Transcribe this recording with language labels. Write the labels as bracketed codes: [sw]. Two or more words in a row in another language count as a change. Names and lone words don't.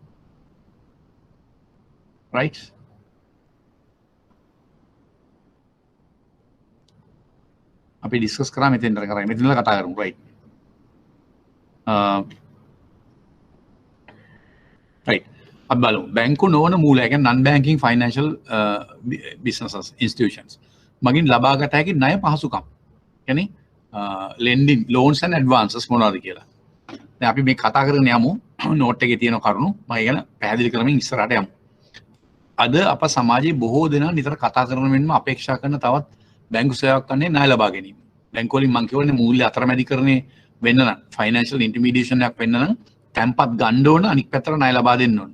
[si] right. අපි ඩිස්කස් කරා මෙතෙන්ට කරා මෙතනලා කතා කරමු right. right. අපි බලමු බැංකු නොවන මූලය කියන්නේ [en] non banking financial businesses institutions [si] මගින් ලබාගත හැකි ණය පහසුකම්. [en] කියන්නේ lending loans and advances [si] මොනවද කියලා. දැන් අපි මේ කතා කරගෙන යමු නෝට් එකේ තියෙන කරුණු මම කියන පැහැදිලි කරමින් ඉස්සරහට යමු. අද අප සමාජයේ බොහෝ දෙනා නිතර කතා කරන මෙන්ම අපේක්ෂා කරන තවත් බැංකු සේවාවක් ගන්නේ ණය ලබා ගැනීම. බැංකු වලින් මම කියවනේ මූල්‍ය අතරමැදිකරණේ වෙන්න නම් [en] financial intermediation [si] එකක් වෙන්න නම් තැන්පත් ගන්න ඕන අනික් පැත්තට ණය ලබා දෙන්න ඕන.